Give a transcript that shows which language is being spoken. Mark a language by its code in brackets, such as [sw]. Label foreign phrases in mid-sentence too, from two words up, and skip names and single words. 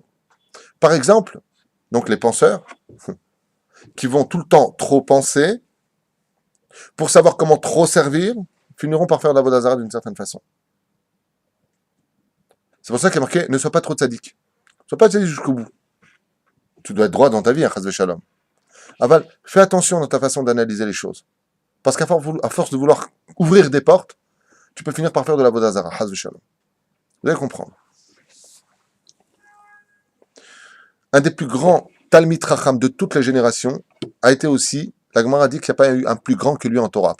[fr] Par exemple, donc les penseurs, qui vont tout le temps trop penser, pour savoir comment trop servir, finiront par faire de l' [he] עבודה זרה [fr] d'une certaine façon. C'est pour ça qu'il est marqué, ne sois pas trop tzaddik. Ne sois pas tzaddik jusqu'au bout. Tu dois être droit dans ta vie, [he] חס ושלום. [fr] Aval, fais attention dans ta façon d'analyser les choses. Parce qu'à force de vouloir ouvrir des portes, tu peux finir par faire de l' [he] עבודה זרה, חס ושלום. [fr] Vous allez comprendre. Un des plus grands [he] תלמיד חכם [fr] de toutes les générations a été aussi, la Gemara dit qu'il n'y a pas eu un plus grand que lui en Torah.